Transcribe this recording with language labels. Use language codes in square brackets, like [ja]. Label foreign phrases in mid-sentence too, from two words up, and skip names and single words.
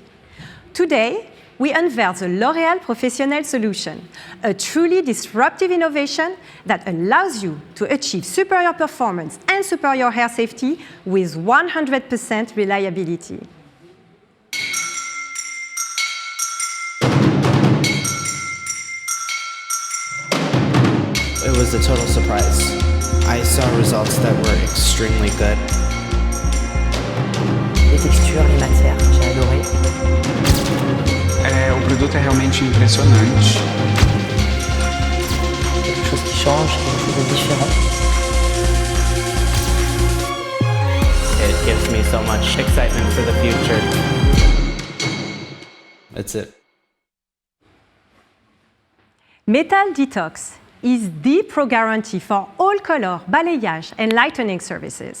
[en] Today, we unveil the L'Oréal Professionnel solution, a truly disruptive innovation that allows you to achieve superior performance and superior hair safety with 100% reliability. It was a total surprise. I saw results that were extremely good. [fr] Les textures, les matières, j'ai adoré. [pt] O produto é realmente impressionante. [fr] Quelque chose qui change, quelque chose de différent. [en] It gives me so much excitement for the future. That's it. Metal Detox is the pro guarantee for all color, balayage, and lightening services.